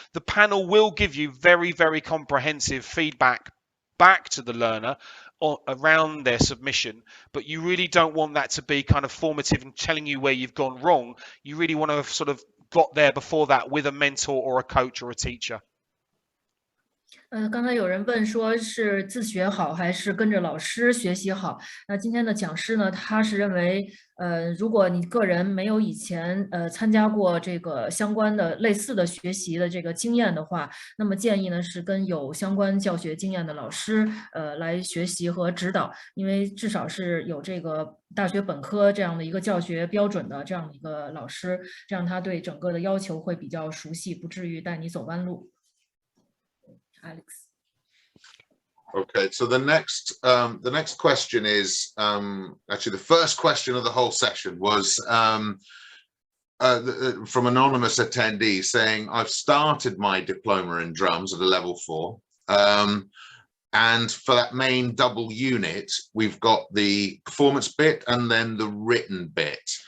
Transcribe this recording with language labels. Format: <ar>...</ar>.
<en>The panel will give you very, very comprehensive feedback back to the learner around their submission, but you really don't want that to be kind of formative and telling you where you've gone wrong. You really want to have sort of got there before that with a mentor or a coach or a teacher.</en> <zh>刚才有人问说是自学好还是跟着老师学习好？那今天的讲师呢，他是认为，如果你个人没有以前参加过这个相关的类似的学习的这个经验的话，那么建议呢是跟有相关教学经验的老师来学习和指导，因为至少是有这个大学本科这样的一个教学标准的这样的一个老师，这样他对整个的要求会比较熟悉，不至于带你走弯路。</zh> <en>Alex. Okay, so the next question is actually the first question of the whole session was from anonymous attendee saying, I've started my diploma in drums at a level 4, and for that main double unit we've got the performance bit and then the written bit.</en>